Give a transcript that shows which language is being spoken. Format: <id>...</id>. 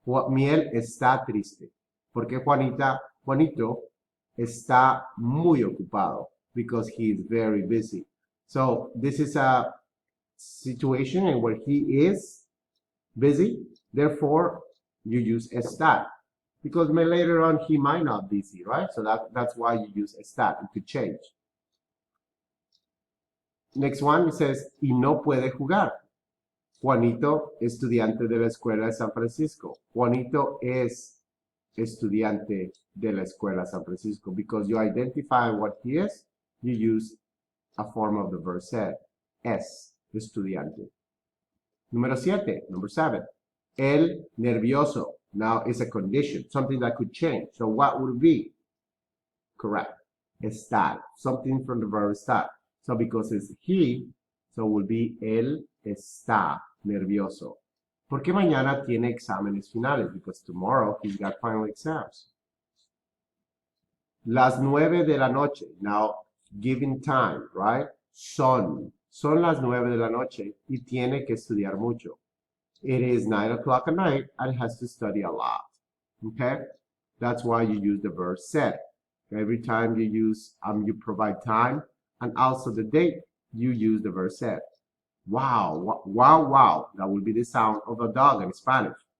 <es>Miel está triste, porque Juanito está muy ocupado,</es> <en>because he is very busy. So this is a situation in where he is busy, therefore you use estar. Because later on he might not be busy, right? So that's why you use estar. It could change. Next one, it says,</en> <es>y no puede jugar. Juanito, estudiante de la escuela de San Francisco. Juanito es estudiante de la escuela de San Francisco.</es> <en>Because you identify what he is, you use a form of the verb said.</en> <es>Es, estudiante.</es> <en>Number 7. El nervioso. Now it's a condition, something that could change. So what would be? Correct. Estar, something from the verb estar. So because it's he, so will be</en> <es>él está nervioso. Porque mañana tiene exámenes finales,</es> <en>because tomorrow he's got final exams.</en> <es>Las 9 de la noche.</es> <en>Now, giving time, right?</en> <es>Son las 9 de la noche y tiene que estudiar mucho.</es> <en>It is 9 o'clock at night and has to study a lot. Okay? That's why you use the verb said. Every time you use, you provide time and also the date, you use the verb said. Wow, wow, wow. That will be the sound of a dog in Spanish.</en>